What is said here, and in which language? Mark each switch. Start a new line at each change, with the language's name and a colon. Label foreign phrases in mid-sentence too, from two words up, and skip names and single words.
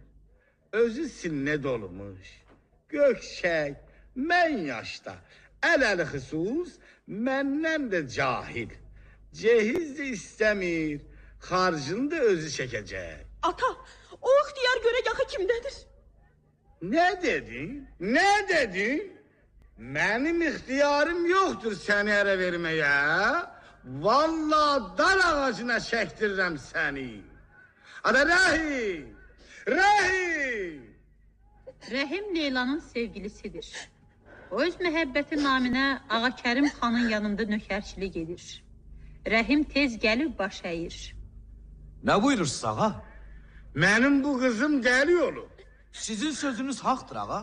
Azerbaijani: Özü sinne dolmuş, gökçək, mən yaşda, əl-əli xüsus, məndən də cahil. Cehiz də istəmir, xarcını da özü çəkəcək. Ata, o ixtiyar görə yaxı kimdədir?
Turkish: Ne dedin? Ne dedin? Benim ixtiyarım yoktur seni ərə vermeye. Vallahi dar ağacına çektirəm seni.
Azerbaijani: Ada Rahim! Rahim! Rəhim Leylanın sevgilisidir. O öz məhəbbəti naminə Ağakərim xanın yanında nökərçilik edir. Rəhim tez gəlib baş əyir. Nə buyurursunuz ağa?
Turkish: Benim bu kızım deli olur.
Azerbaijani: Sizin sözünüz haqdır ağa.